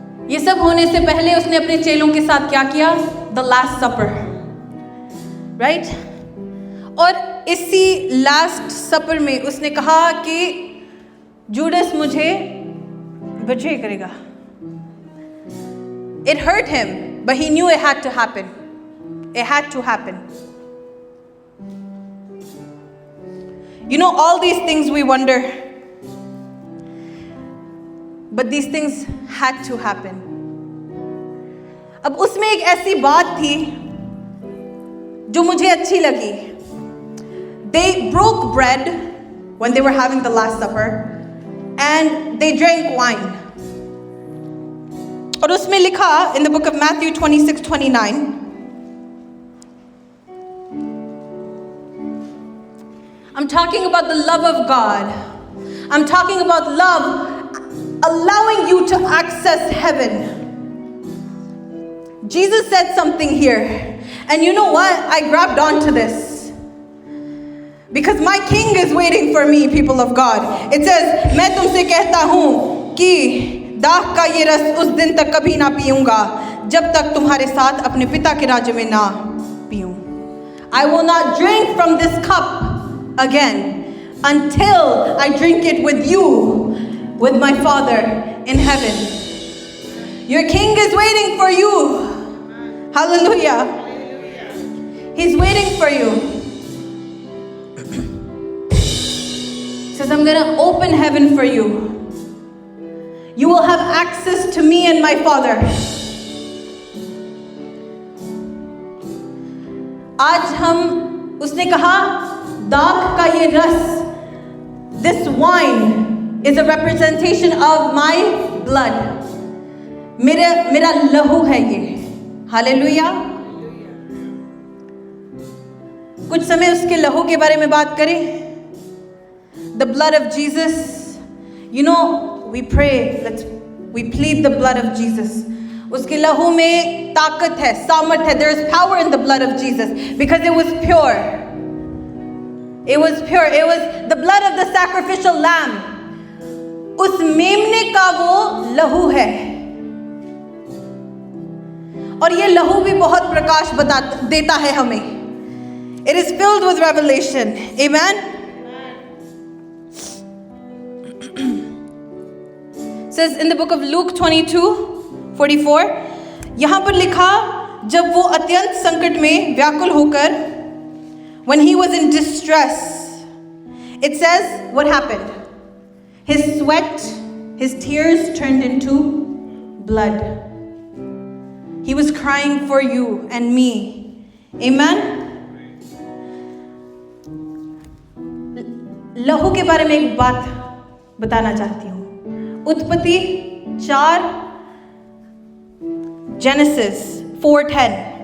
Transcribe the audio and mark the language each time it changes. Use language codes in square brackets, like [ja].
[hi] ये सब होने से पहले उसने अपने चेलों के साथ क्या किया? [en] The Last Supper. Right? [hi] और इसी Last Supper में उसने कहा कि जूडस मुझे betray करेगा. [en] It hurt him. But he knew it had to happen. It had to happen. All these things we wonder. But these things had to happen. [hi] अब उसमें एक ऐसी बात थी जो मुझे अच्छी लगी. [en] They broke bread when they were having the Last Supper and they drank wine. [hi] और उसमें लिखा [en] in the book of Matthew 26:29, I'm talking about the love of God. I'm talking about love allowing you to access heaven. Jesus said something here, and you know what? I grabbed onto this because my King is waiting for me, people of God. It says, [hi] मैं तुमसे कहता हूँ कि दाख का ये रस उस दिन तक कभी ना पीऊंगा जब तक तुम्हारे साथ अपने पिता के राज्य में ना पीऊं. [en] I will not drink from this cup again until I drink it with you, with my Father in heaven. Your King is waiting for you. Hallelujah. He's waiting for you. He says, I'm going to open heaven for you. You will have access to me and my Father. [hi] आज हम, उसने कहा, दाख का ये रस, [en] this wine is a representation of my blood. [hi] मेरा लहू है ये. हालेलुया. कुछ समय उसके लहू के बारे में बात करें. [en] The blood of Jesus. You know, we pray, we plead the blood of Jesus. [hi] उसके लहू में ताकत है, सामर्थ है. [en] There is power in the blood of Jesus because it was pure. It was pure. It was the blood of the sacrificial lamb. [hi] उस मेमने का वो लहू है. और ये लहू भी बहुत प्रकाश देता है हमें. [en] It is filled with revelation. Amen. Says in the book of Luke 22:44, [hi] यहाँ पर लिखा, जब वो अत्यंत संकट में व्याकुल होकर, [en] when he was in distress, it says what happened? His sweat, his tears turned into blood. He was crying for you and me. Amen. [hi] लहू के बारे में एक बात बताना चाहती हूँ. उत्पत्ति 4, Genesis 4:10.